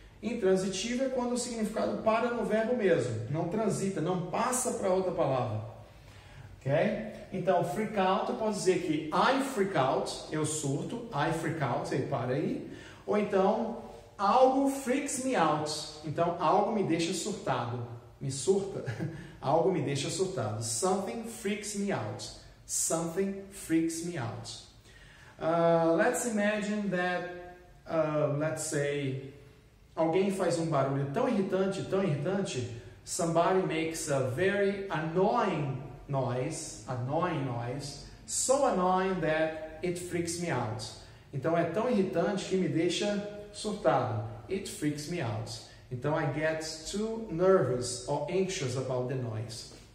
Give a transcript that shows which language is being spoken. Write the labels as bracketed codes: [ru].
[pt] Intransitivo é quando o significado para no verbo mesmo, não transita, não passa para outra palavra. Ok? Então, freak out, eu posso dizer que [en] I freak out, [pt] eu surto, I freak out, ele para aí. Ou então, algo freaks me out, então algo me deixa surtado, me surta, algo me deixa surtado. [en] Something freaks me out. Something freaks me out. Let's imagine that, let's say, [pt] alguém faz um barulho tão irritante, [en] somebody makes a very annoying noise, so annoying that it freaks me out. [pt] Então é tão irritante que me deixa surtado. [en] It freaks me out. [pt] Então [en] I get too nervous or anxious about the noise.